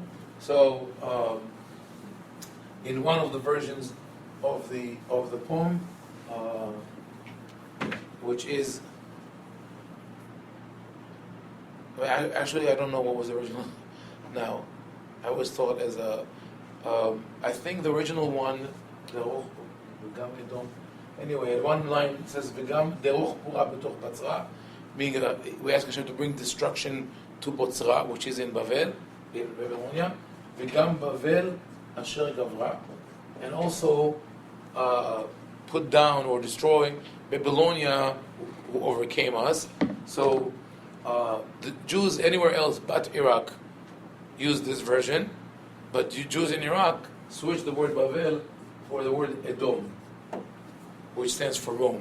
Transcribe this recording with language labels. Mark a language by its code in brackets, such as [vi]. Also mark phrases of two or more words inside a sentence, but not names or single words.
[en] So, in one of the versions of the poem, which is, I don't know what was the original. Now, I was thought as I think the original one, anyway, at one line it says, [he] "וגם דרוך פורה בתוך בצרה," [en] meaning we ask Hashem to bring destruction to Botzra, which is in Bavel, in Babylonia. [he] "וגם בבל אשר גברה," [en] and also put down or destroy Babylonia, who overcame us. So the Jews anywhere else but Iraq use this version, but Jews in Iraq switch the word Bavel for the word Edom, which stands for Rome.